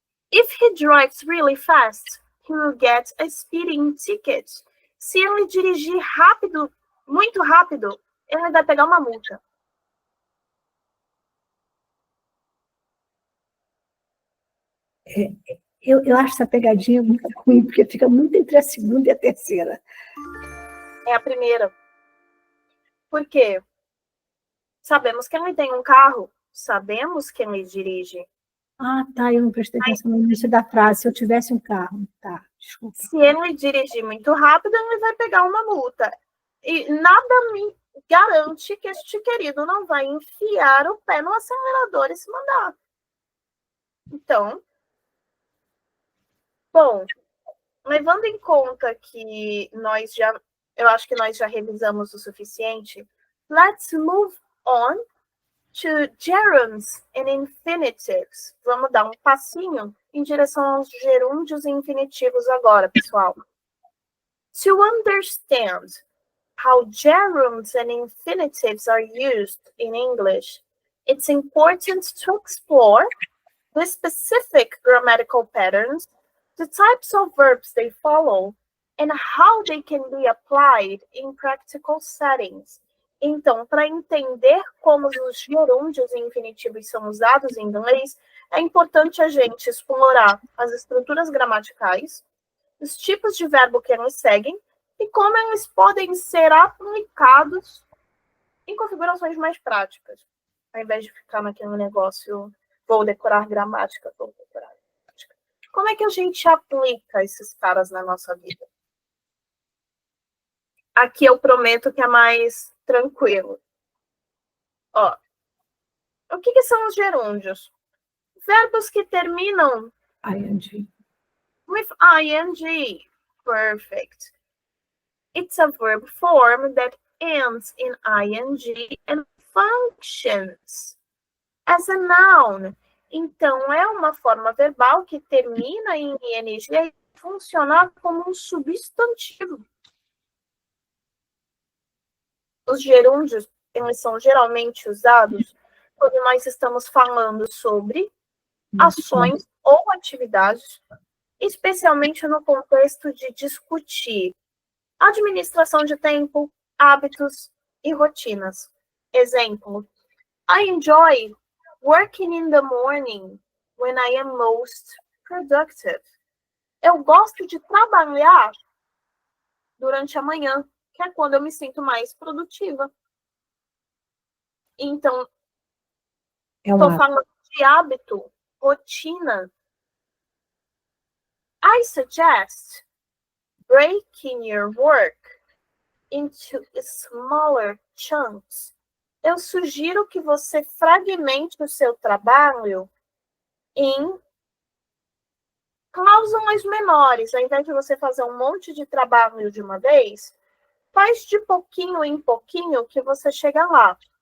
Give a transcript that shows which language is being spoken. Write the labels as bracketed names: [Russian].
[English] If he drives really fast, he will get a speeding ticket. [Portuguese] Se ele dirigir rápido, muito rápido, ele vai pegar uma multa. Eu acho essa pegadinha muito ruim, porque fica muito entre a segunda e a terceira. É a primeira. Por quê? Sabemos que ele tem um carro, sabemos que ele dirige. Ah, tá, eu não prestei atenção no início da frase. Se eu tivesse um carro, tá, desculpa. Se ele dirigir muito rápido, ele vai pegar uma multa. E nada me garante que este querido não vai enfiar o pé no acelerador e se mandar. Então, bom, levando em conta que eu acho que nós já revisamos o suficiente, [English] let's move on to gerunds and infinitives. [Portuguese] Vamos dar um passinho em direção aos gerúndios e infinitivos agora, pessoal. [English] To understand how gerunds and infinitives are used in English, it's important to explore the specific grammatical patterns, the types of verbs they follow, and how they can be applied in practical settings. [Portuguese] Então, para entender como os gerúndios e infinitivos são usados em inglês, é importante a gente explorar as estruturas gramaticais, os tipos de verbo que eles seguem e como eles podem ser aplicados em configurações mais práticas, ao invés de ficar naquele negócio, vou decorar gramática, vou decorar gramática. Como é que a gente aplica esses caras na nossa vida? Aqui eu prometo que é mais tranquilo. Ó, o que são os gerúndios? Verbos que terminam [English] ing. With ing. Perfect. It's a verb form that ends in ing and functions as a noun. [Portuguese] Então, é uma forma verbal que termina em ing e funciona como um substantivo. Os gerúndios, eles são geralmente usados quando nós estamos falando sobre ações ou atividades, especialmente no contexto de discutir administração de tempo, hábitos e rotinas. [English] Exemplo: I enjoy working in the morning when I am most productive. [Portuguese] Eu gosto de trabalhar durante a manhã, que é quando eu me sinto mais produtiva. Então, estou falando de hábito, rotina. [English] I suggest breaking your work into smaller chunks. [Portuguese] Eu sugiro que você fragmente o seu trabalho em cláusulas menores. Ao invés de você fazer um monte de trabalho de uma vez, faz de pouquinho em pouquinho que você chega lá.